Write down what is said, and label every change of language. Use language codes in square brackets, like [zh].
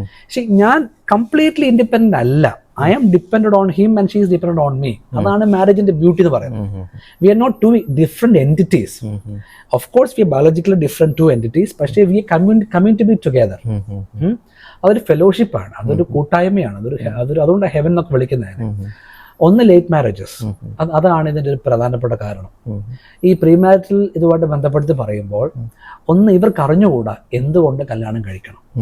[ml] പക്ഷെ ഞാൻ completely independent അല്ല. [en] I am dependent on him and she is dependent on me. [ml] അതാണ് മാരേജിന്റെ beauty എന്ന് പറയുന്നത്. [en] We are not two different entities. Of course we are biologically different two entities, പക്ഷേ we are coming to be together. [ml] അതൊരു ഫെലോഷിപ്പാണ്, അതൊരു കൂട്ടായ്മയാണ്, അതുകൊണ്ട് heaven എന്നൊക്കെ വിളിക്കുന്നതാണ്. ഒന്ന്, ലേറ്റ് മാരേജസ്, അതാണ് ഇതിൻ്റെ ഒരു പ്രധാനപ്പെട്ട കാരണം. ഈ പ്രീ മാരിറ്റൽ ഇതുമായിട്ട് ബന്ധപ്പെടുത്തി പറയുമ്പോൾ, ഒന്ന്, ഇവർക്ക് അറിഞ്ഞുകൂടാ എന്തുകൊണ്ട് കല്യാണം കഴിക്കണം.